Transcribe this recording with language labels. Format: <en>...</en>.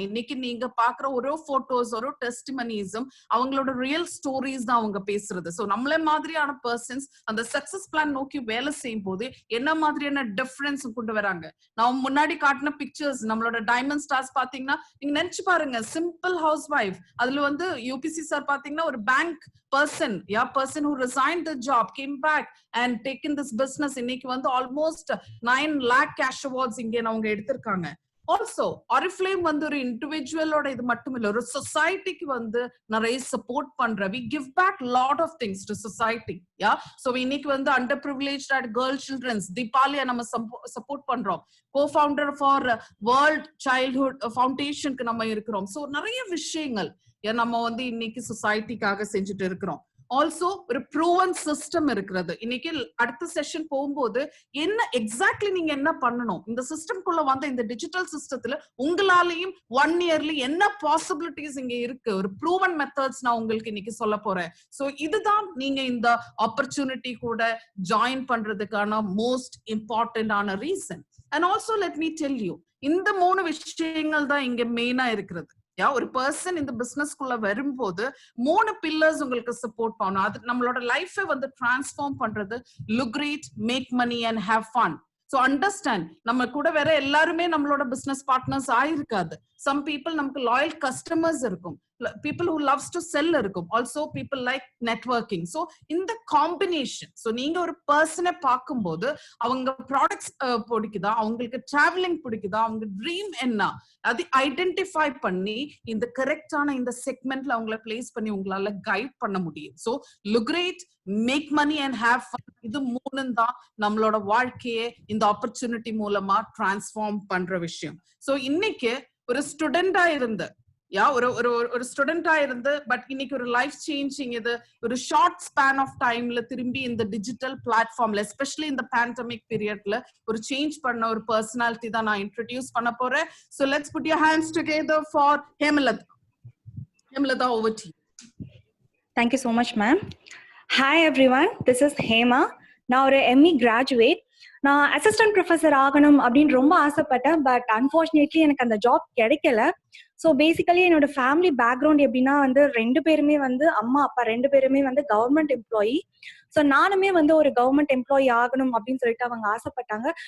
<ta>இன்னைக்கு நீங்க பாக்குற ஒரு போட்டோஸ், ஒரு டெஸ்டிமனிஸும் அவங்களோட ரியல் ஸ்டோரிஸ் தான் அவங்க பேசுறது. சோ நம்மள மாதிரியான பர்சன்ஸ் அந்த சக்சஸ் பிளான் நோக்கி வேலை செய்யும் போது என்ன மாதிரியான டிஃபரன்ஸ் கொண்டு வராங்க. நான் முன்னாடி காட்டின பிக்சர்ஸ், நம்மளோட டைமண்ட் ஸ்டார்ஸ் பாத்தீங்கன்னா நீங்க நினைச்சு பாருங்க, சிம்பிள் ஹவுஸ் வைஃப். அதுல வந்து யூபிசி சார் பாத்தீங்கன்னா ஒரு bank</ta> <en>person who resigned the job, came back and taken this business.</en> <ta>இன்னைக்கு வந்து</ta> <en>almost 9 lakh cash awards</en> <ta>இங்க அவங்க எடுத்திருக்காங்க. ஆல்சோ Oriflame வந்து ஒரு இண்டிவிஜுவலோட இது மட்டும் இல்ல, ஒரு சொசைட்டிக்கு வந்து நிறைய சப்போர்ட் பண்ற.</ta> <en>we give back lot of things to society.</en> <ta>so இன்னைக்கு வந்து</ta> <en>under privileged and girl children's</en> <ta>தீபாலியா நம்ம சப்போர்ட் பண்றோம். co-founder for world childhood foundationக்கு நம்ம இருக்கிறோம். so நிறைய விஷயங்கள் நம்ம வந்து இன்னைக்கு சொசைட்டிக்காக செஞ்சுட்டு இருக்கிறோம். ஆல்சோ ஒரு ப்ரூவன் சிஸ்டம் இருக்கிறது. இன்னைக்கு அடுத்த செஷன் போகும்போது என்ன எக்ஸாக்ட்லி நீங்க என்ன பண்ணணும், இந்த சிஸ்டம்குள்ள வந்து இந்த டிஜிட்டல் சிஸ்டத்துல உங்களாலையும் 1 இயர்லி என்ன பாசிபிலிட்டிஸ் இங்க இருக்கு, ஒரு ப்ரூவன் மெத்தட்ஸ் நான் உங்களுக்கு இன்னைக்கு சொல்ல போறேன். சோ இதுதான் நீங்க இந்த ஆப்பர்ச்சுனிட்டி கூட ஜாயின் பண்றதுக்கான மோஸ்ட் இம்பார்ட்டன்டான reason.</ta> <en>and also let me tell you,</en> <ta>இந்த 3 விஷயங்கள் தான் இங்க மெயினா இருக்கிறது. ஒரு பர்சன் இந்த பிசினஸ்க்குள்ள வரும்போது 3 பில்லர்ஸ் உங்களுக்கு சப்போர்ட் பண்ணணும். அது நம்மளோட லைஃபை வந்து டிரான்ஸ்ஃபார்ம் பண்றது.</ta> <en>Look great, make money and have fun. So understand,</en> <ta>நம்ம கூட வேற எல்லாருமே நம்மளோட பிசினஸ் பார்ட்னர்ஸ் ஆயிருக்காது.</ta> <en>some people</en> <ta>நமக்கு லாயல் கஸ்டமர்ஸ் இருக்கும்,</ta> <en>people who loves to sell இருக்கும், also people like networking.</en> <ta>so இந்த காம்பினேஷன், so நீங்க ஒரு பர்சனை பார்க்கும்போது அவங்க ப்ராடக்ட்ஸ் பிடிக்குதா, அவங்களுக்கு டிராவலிங் பிடிக்குதா, அவங்க ட்ரீம் என்ன, அது ஐடென்டிஃபை பண்ணி இந்த கரெக்டான இந்த செக்மெண்ட்ல அவங்கள பிளேஸ் பண்ணி உங்களால கைட் பண்ண முடியும்.</ta> <en>so look great, make money and have fun.</en> <ta>இது 3 தான் நம்மளோட வாழ்க்கையே இந்த ஆப்பர்ச்சுனிட்டி மூலமா டிரான்ஸ்ஃபார்ம் பண்ற விஷயம். சோ இன்னைக்கு ஒரு ஸ்டூடெண்டா இருந்து ஒரு ஸ்டூடெண்டா இருந்து பட் இன்னைக்கு ஒரு லைஃப் சேஞ்சிங், இது ஒரு ஷார்ட் ஸ்பேன் ஆஃப் டைம்ல திரும்பி இந்த டிஜிட்டல் பிளாட்ஃபார்ம்ல, எஸ்பெஷலி இந்த பேண்டமிக் பீரியட்ல ஒரு சேஞ்ச் பண்ண ஒரு பர்சனாலிட்டி தான் நான் இன்ட்ரோடியூஸ் பண்ண போறேன்.</ta> <en>So let's put your hands together for Hemalata. Hemalata, over to you. Thank you so much, ma'am. Hi everyone, this is Hema.</en> <ta>நான் ஒரு ME கிராஜுவேட். நான் அசிஸ்டன்ட் ப்ரொஃபஸர் ஆகணும் அப்படின்னு ரொம்ப ஆசைப்பட்டேன். பட் அன்ஃபார்ச்சுனேட்லி எனக்கு அந்த ஜாப் கிடைக்கல. ஸோ பேசிக்கலி என்னோட ஃபேமிலி பேக்ரவுண்ட் எப்படின்னா வந்து 2 பேருமே வந்து அம்மா அப்பா 2 பேருமே வந்து கவர்மெண்ட் எம்ப்ளாயி. ஸோ நானுமே வந்து ஒரு கவர்மெண்ட் எம்ப்ளாயி ஆகணும் அப்படின்னு சொல்லிட்டு அவங்க ஆசைப்பட்டாங்க.</ta>